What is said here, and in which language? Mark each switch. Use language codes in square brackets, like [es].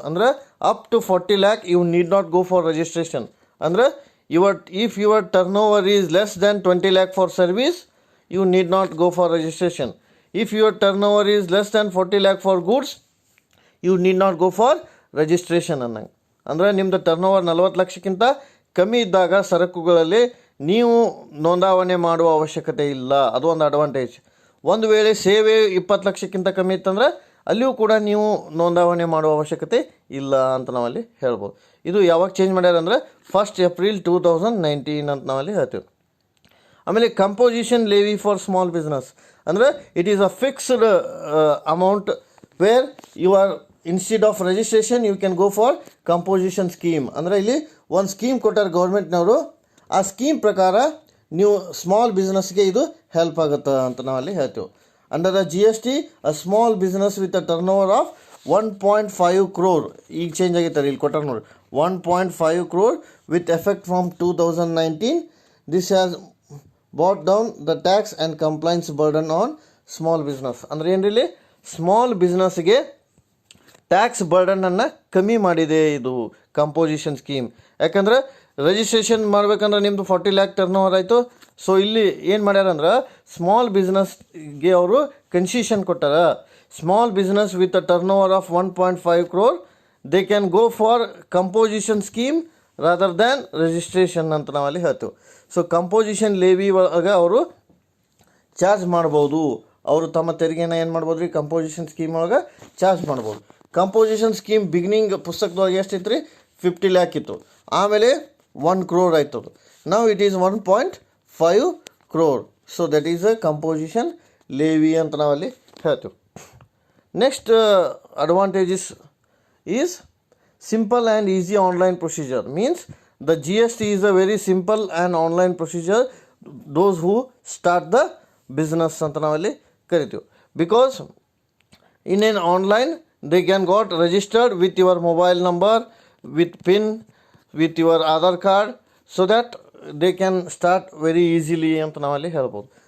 [kn] ಅಂದ್ರೆ [en] up to 40 lakh you need not go for registration. [kn] ಅಂದ್ರೆ [en] if your turnover is less than 20 lakh for service, you need not go for registration. If your turnover is less than 40 lakh for goods, you need not go for registration [kn] ಅನ್ನಂಗೆ. ಅಂದರೆ ನಿಮ್ಮದು turnover 40 ಲಕ್ಷಕ್ಕಿಂತ ಕಮ್ಮಿ ಇದ್ದಾಗ ಸರಕುಗಳಲ್ಲಿ ನೀವು ನೋಂದಾವಣೆ ಮಾಡುವ ಅವಶ್ಯಕತೆ ಇಲ್ಲ. ಅದು ಒಂದು ಅಡ್ವಾಂಟೇಜ್. ಒಂದು ವೇಳೆ ಸೇವೆ 20 ಲಕ್ಷಕ್ಕಿಂತ ಕಮ್ಮಿ ಇತ್ತಂದ್ರೆ ಅಲ್ಲಿಯೂ ಕೂಡ ನೀವು ನೋಂದಾವಣೆ ಮಾಡುವ ಅವಶ್ಯಕತೆ ಇಲ್ಲ ಅಂತ ನಾವಲ್ಲಿ ಹೇಳ್ಬೋದು. ಇದು ಯಾವಾಗ ಚೇಂಜ್ ಮಾಡ್ಯಾರ ಅಂದರೆ 1st April 2019 ಅಂತ ನಾವಲ್ಲಿ ಹೇಳ್ತೀವಿ. ಆಮೇಲೆ [en] composition levy for small business [kn] ಅಂದರೆ [en] It is a fixed amount where you are instead of registration you can go for composition scheme. [kn] ಅಂದರೆ ಇಲ್ಲಿ ಒಂದು ಸ್ಕೀಮ್ ಕೊಟ್ಟಾರೆ ಗೌರ್ಮೆಂಟ್ನವರು, ಆ ಸ್ಕೀಮ್ ಪ್ರಕಾರ ನೀವು ಸ್ಮಾಲ್ ಬಿಸ್ನೆಸ್ಗೆ ಇದು ಹೆಲ್ಪ್ ಆಗುತ್ತೆ ಅಂತ ನಾವಲ್ಲಿ ಹೇಳ್ತೀವಿ. [en] under the GST a small business with a turnover of 1.5 crore [kn] ಈಗ ಚೇಂಜ್ ಆಗಿರ್ತಾರೆ ಇಲ್ಲಿ ಕೊಟ್ಟಾರೆ ನೋಡಿ [en] 1.5 crore with effect from 2019. This has brought down the tax and compliance burden on small business. [kn] ಅಂದರೆ ಏನ್ರಿ ಸ್ಮಾಲ್ ಬಿಸ್ನೆಸ್ಗೆ ಟ್ಯಾಕ್ಸ್ ಬರ್ಡನನ್ನು ಕಮ್ಮಿ ಮಾಡಿದೆ ಇದು composition scheme. ಯಾಕಂದ್ರೆ ರಿಜಿಸ್ಟ್ರೇಷನ್ ಮಾಡ್ಬೇಕಂದ್ರೆ ನಿಮ್ಮದು 40 lakh ಟರ್ನ್ ಓವರ್ ಆಯಿತು. ಸೊ ಇಲ್ಲಿ ಏನು ಮಾಡ್ಯಾರ ಅಂದ್ರೆ ಸ್ಮಾಲ್ ಬಿಸ್ನೆಸ್ಗೆ ಅವರು ಕನ್ಸೆಷನ್ ಕೊಟ್ಟಾರ. [en] small business with a turnover of 1.5 crore they can go for composition scheme rather than registration [kn] ಅಂತ ನಾವಲ್ಲಿ ಹೇಳ್ತೀವಿ. ಸೊ ಕಂಪೋಸಿಷನ್ ಲೇವಿ ಒಳಗೆ ಅವರು ಚಾರ್ಜ್ ಮಾಡ್ಬೋದು. ಅವರು ತಮ್ಮ ತೆರಿಗೆನ ಏನು ಮಾಡ್ಬೋದು ರೀ, ಕಂಪೋಸಿಷನ್ ಸ್ಕೀಮ್ ಒಳಗೆ ಚಾರ್ಜ್ ಮಾಡ್ಬೋದು. ಕಂಪೋಸಿಷನ್ ಸ್ಕೀಮ್ ಬಿಗಿನಿಂಗ್ ಪುಸ್ತಕದೊಳಗೆ ಎಷ್ಟಿತ್ತು ರೀ, 50 lakh ಇತ್ತು. ಆಮೇಲೆ 1 crore ಆಯ್ತು. ನಾವು [en] it is [kn] 1.5 crore. [en] so that is a composition levy [kn] ಅಂತ ನಾವಲ್ಲಿ ಹೇಳ್ತೀವಿ. [en] Next advantages is simple and easy online procedure. Means the GST is a very simple and online procedure those who start the business [kn] anta navalli karitu, [en] because in an online they can got registered with your mobile number, with PIN, with your Aadhaar card, so that they can start very easily [kn] anta navalli helbodu.